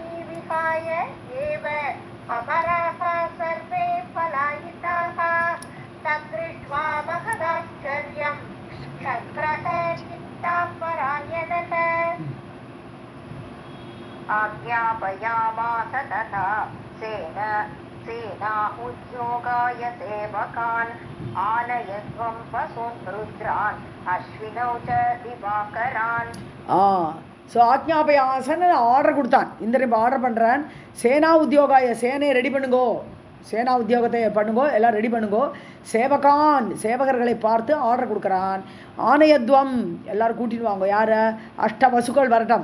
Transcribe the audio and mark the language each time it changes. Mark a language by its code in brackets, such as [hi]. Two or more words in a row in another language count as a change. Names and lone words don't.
[sa] विहाय एव अमराः सर्वे पलायिताः तद्दृष्ट्वा महदाश्चर्यं शक्रः चिन्तापरायणः. आज्ञापयामास तथा सेना उद्योगाय सेवकान् आनयध्वं वसून् रुद्रान् अश्विनौ च दिवाकरान्. [ta] ஸோ ஆக்ஞாபயாசன் ஆர்டர் கொடுத்தான். இந்திரன் இப்போ ஆர்டர் பண்ணுறான். [sa] सेना उद्योगाय, [ta] சேனையை ரெடி பண்ணுங்கோ, சேனா உத்தியோகத்தை பண்ணுங்கோ, எல்லாம் ரெடி பண்ணுங்கோ. சேவகான், சேவகர்களை பார்த்து ஆர்டர் கொடுக்குறான். ஆணையத்வம், எல்லோரும் கூட்டின்னு வாங்கோ. யார்? அஷ்ட வசுக்கள் வரட்டும்.